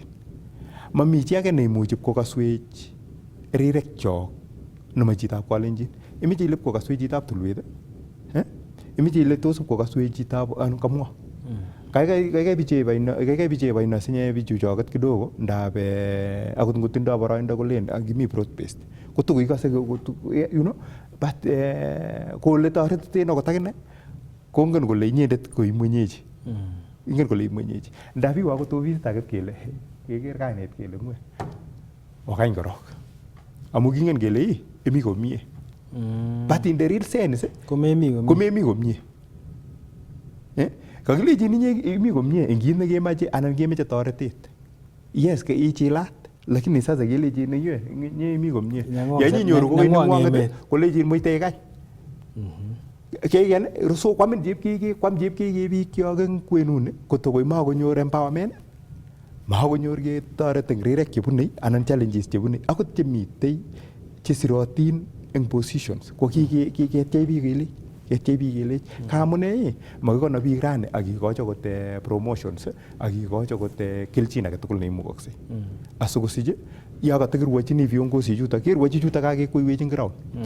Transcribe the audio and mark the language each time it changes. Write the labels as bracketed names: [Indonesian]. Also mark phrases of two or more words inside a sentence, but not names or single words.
[Kalenjin] Mami chi age neimuchi kokaswech rirek chok nema chitab Kalenjin. Imeche ile kokaswech chitab tulwet. Imeche ile tos kokaswech chitab kamwa. Kaikai biche baino sinye bichu choket kidogo ndab akot ngotindoi boroindo kolen akimi [English] broad based. [Kalenjin] Kotuko ikase [English] you know [Kalenjin] but kole toretiten akot akine kongen kole inyendet ko imwenyechi. Ingen kole imwenyechi. Ndab iwe akot ofisit age kele keker kainet kele ngwe. Wakany korok. Amu kingen kele imi komie. [English] But in the real sense [Kalenjin] komemi komie. Kakilechin inye imi komie eng kit nekemoche anan kemoche toretet. Yes, ichilat [Swahili] lakini sasa [Kalenjin] kelechin inye imi komie. Yainyoru kokoi neng'wong'et kolechin muite kany. Keiken so kwamin chepkeke biik kyok eng kwenuni kotokoi makonyor empowerment, makonyor ketoret eng rirek chebune anan challenges chebune akot chemitei chesirotin eng positions ko kiketyai biik kelech kamune makikono biik rani akikochi akot promotions akikochi akot kelchin age tugul neimukoksei asikosich yo katakirwochini viongozi chuto kerwochi chuto kakekweywech eng ground